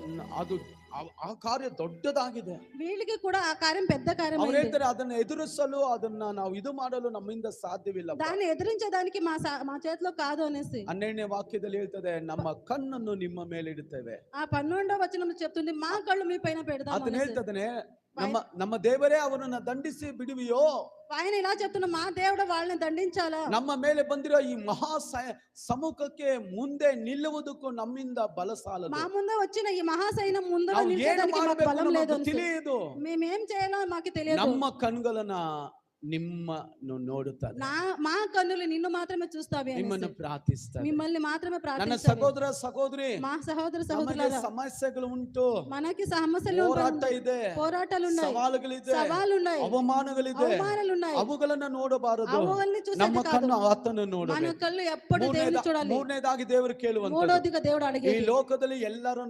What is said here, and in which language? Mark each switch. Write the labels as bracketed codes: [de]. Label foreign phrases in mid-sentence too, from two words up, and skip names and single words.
[kn] ಅದು ಆ ಕಾರ್ಯ ದೊಡ್ಡದಾಗಿದೆ. [te] వీళ్ళకి కూడా ఆ కార్యం పెద్ద [kn] ಅವ್ರು [te] కార్యమైంది. [kn] ಹೇಳ್ತಾರೆ ಅದನ್ನ ಎದುರಿಸಲು, ಅದನ್ನ ನಾವು ಇದು ಮಾಡಲು ನಮ್ಮಿಂದ ಸಾಧ್ಯವಿಲ್ಲ. [te] దాన్ని ఎదిరించడానికి మా చేతిలో కాదు అనేసి [kn] 12ನೇ ವಾಕ್ಯದಲ್ಲಿ ಹೇಳ್ತದೆ, ನಮ್ಮ ಕಣ್ಣನ್ನು ನಿಮ್ಮ ಮೇಲೆ ಇಡುತ್ತೇವೆ. [te] ఆ 12వ వచనంలో చెప్తుంది, మా కళ్ళు మీ పైన పెడదాం [kn] ಅದನ್ನ [te] అనేసి. [kn] ಹೇಳ್ತದನೆ, ನಮ್ಮ ದೇವರೇ ಅವನನ್ನ ದಂಡಿಸಿ ಬಿಡುವಿಯೋ. [te] ఆయన ఇలా చెప్తున్న, మా దేవుడు వాళ్ళని దండించాలా? [kn] ನಮ್ಮ ಮೇಲೆ ಬಂದಿರೋ ಈ ಮಹಾ ಸಮ್ಮುಖಕ್ಕೆ ಮುಂದೆ ನಿಲ್ಲುವುದಕ್ಕೂ ನಮ್ಮಿಂದ ಬಲ ಸಾಲದು. [te] మా ముందు వచ్చిన ఈ మహాసైన్యం ముందు [kn] ನಾವು ಏನು [te] నిలిచేదానికి మాకు [kn] ಮಾಡಬೇಕು [te] బలం లేదు [kn] ನಮಗೆ [te] అనేసి. [kn] ತಿಳಿಯದು. [te] మేమేం చేయాలో మాకు తెలియదు. [kn] ನಮ್ಮ ಕಣ್ಗಳನ್ನ ನಿಮ್ಮನ್ನು ನೋಡುತ್ತದೆ. [te] మా కన్నులు నిన్ను మాత్రమే చూస్తావి [kn] ನಿಮ್ಮನ್ನು [te] అనేసి. [kn] ಪ್ರಾರ್ಥಿಸ್ತಾರೆ. [te] మిమ్మల్ని మాత్రమే [kn] ನನ್ನ [te] ప్రార్థిస్తావి. [kn] ಸಹೋದರ ಸಹೋದರಿ, [te] మా సహోదర [kn] ನಮಗೆ [te] సహోదరులారా, [kn] ಸಮಸ್ಯೆಗಳು ಉಂಟು, [te] మనకి సమస్యలు [kn] ಹೋರಾಟ ಇದೆ, [te] పోరాటాలు ఉన్నాయి, [kn] ಸವಾಲುಗಳಿದೆ, [te] సవాళ్ళు ఉన్నాయి, [kn] ಅವಮಾನಗಳಿದೆ. [te] అవమానాలు ఉన్నాయి. [kn] ಅವುಗಳನ್ನ ನೋಡಬಾರದು. [te] అవన్నీ చూసేది [kn] ನಮ್ಮ [te] కాదు. [kn] ಕಣ್ಣು ಆತನ [te] మన [kn] ನೋಡಬೇಕು. [te] కళ్ళు ఎప్పుడు దేవుని చూడాలి. [kn] ಮೂರನೇದಾಗಿ ದೇವರು ಕೇಳುವಂತ, [te] మూడోదిగా దేవుడు [kn] ಈ [te] అడిగేది, [kn] ಲೋಕದಲ್ಲಿ ಎಲ್ಲರೂ ನಮ್ಮ